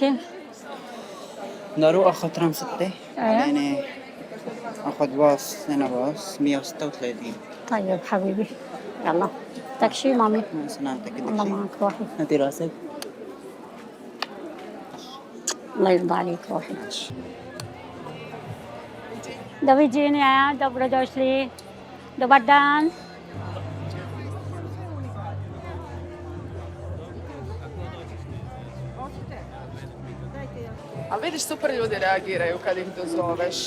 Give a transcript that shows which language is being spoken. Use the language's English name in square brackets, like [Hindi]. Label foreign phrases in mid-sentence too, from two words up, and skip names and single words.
[Arabic] بدي أروح أخذ ترام 6 بعدين أخذ باص هنا باص 136. طيب حبيبي يلا بدك شي مامي؟ مع سلامتك. الله معك روحي. هاتي راسك. الله يرضى عليك روحي. [Polish] Do widzenia, dobrodošli. [Croatian] Dobar dan. A vidiš, super ljudi reagiraju kad ih dozoveš.